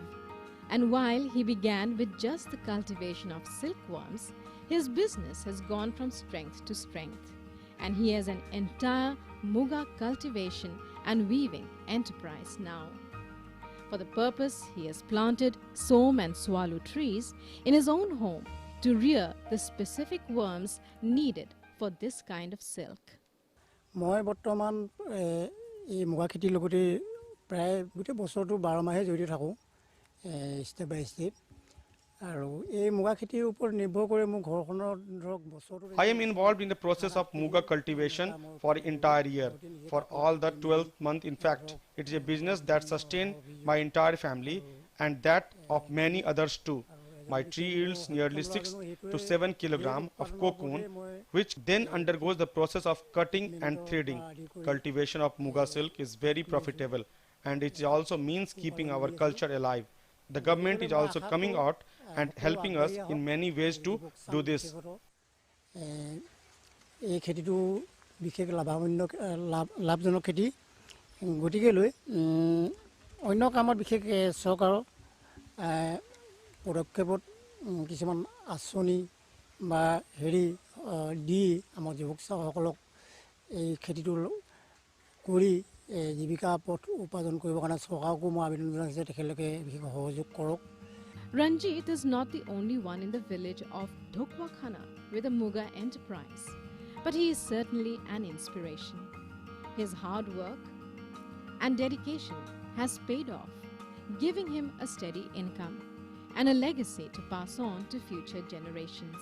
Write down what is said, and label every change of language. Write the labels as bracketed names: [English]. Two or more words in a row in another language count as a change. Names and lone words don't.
[English] And while he began with just the cultivation of silkworms, his business has gone from strength to strength, and he has an entire Muga cultivation and weaving enterprise now. For the purpose, he has planted som and swallow trees in his own home to rear the specific worms needed for this kind of silk. [Assamese] মই বৰ্তমান এই মুগা খেতিৰ লগতে প্ৰায় গোটেই বছৰটো 12 মাহে জড়িত থাকোঁ [English] step by step. I am involved in the process of Muga cultivation for the entire year, for all the 12th month. In fact, it is a business that sustains my entire family and that of many others too. My tree yields nearly 6 to 7 kilograms of cocoon, which then undergoes the process of cutting and threading. Cultivation of Muga silk is very profitable, and it also means keeping our culture alive. The government is also coming out and helping us in many ways to do this. [Assamese] এই খেতিটো বিশেষ লাভজনক খেতি গতিকে লৈ অন্য কামত বিশেষ চৰকাৰৰ পদক্ষেপত কিছুমান আঁচনি বা হেৰি দি আমাৰ যুৱকসকলক এই খেতিটো কৰি জীৱিকা পথ উপাৰ্জন কৰিবৰ কাৰণে চৰকাৰকো মই আবেদন জনাইছোঁ তেখেতলোকে বিশেষ সহযোগ কৰক. [English] Ranjit is not the only one in the village of Dhokwakhana with a Muga enterprise, but he is certainly an inspiration. His hard work and dedication has paid off, giving him a steady income and a legacy to pass on to future generations.